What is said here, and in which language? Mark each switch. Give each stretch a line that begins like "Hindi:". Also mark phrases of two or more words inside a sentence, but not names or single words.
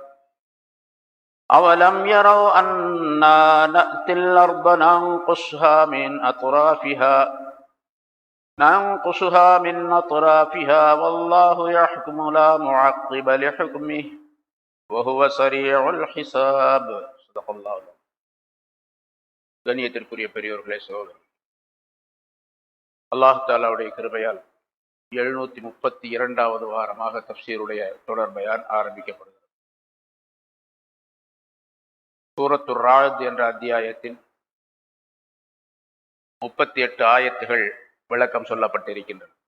Arabic: أولم يروا أنا نأتي الأرض ننقصها من أطرافها والله يحكم لا معقب لحكمه وهو سريع الحساب. صدق الله.
Tamil: கண்ணியத்திற்குரிய பெரியோர்களே, சகோதரர்களே, அல்லாஹ் தஆலாவுடைய கிருபையால் 732வது வாரமாக தஃப்சீருடைய தொடர் பயான் ஆரம்பிக்கப்படுகிறது. சூரத்துர் ராஅத் என்ற அத்தியாயத்தின் 38 ஆயத்துகள் விளக்கம் சொல்லப்பட்டிருக்கின்றன.